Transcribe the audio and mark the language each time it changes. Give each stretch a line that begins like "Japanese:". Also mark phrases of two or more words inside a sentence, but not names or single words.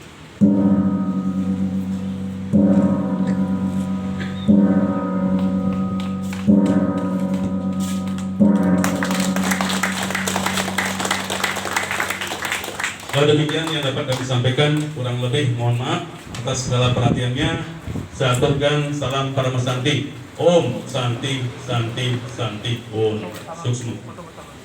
Indonesian: Demikian yang dapat kami sampaikan, kurang lebih mohon maaf atas segala perhatiannya. Saya aturkan salam Parama Santi.
Sanskrit: Om Santi Santi Santi Om Suksma.